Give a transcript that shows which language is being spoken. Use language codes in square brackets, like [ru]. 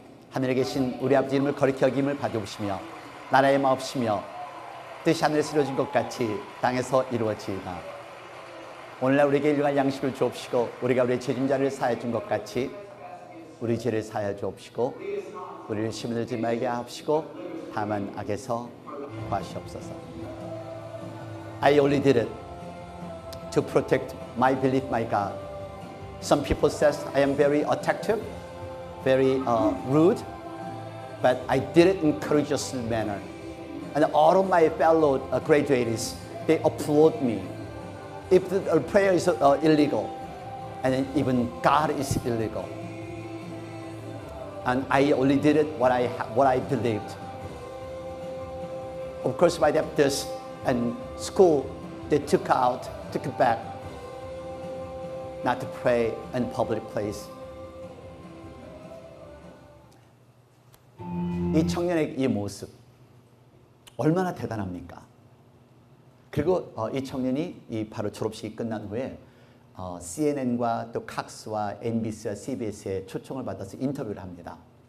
[ko] 하늘에 계신 우리 아버지 이름을 거룩히 여김을 받아오시며 나라의 마옵시며 뜻이 하늘에서 이루어진 것 같이 땅에서 이루어지이다. 오늘날 우리에게 일용할 양식을 주옵시고 우리가 우리의 죄짐자를 사하여 준 것 같이 우리 죄를 사하여 주옵시고 우리를 시험에 들지 말게 하옵시고 다만 악에서 구하시옵소서. [en] I only did it to protect my belief, my God. Some people says I am very attractive, very rude, but I did it in courageous manner. And all of my fellow graduates, they applaud me. If the prayer is illegal, and then even God is illegal, and I only did it what I believed. Of course, my Baptist and school, they took it back, not to pray in public place. [ko] 이 청년의 이 모습 얼마나 대단합니까? 그리고 이 청년이 바로 졸업식이 끝난 후에 CNN과 또 칵스와 MBC와 CBS의 초청을 받아서 인터뷰를 합니다.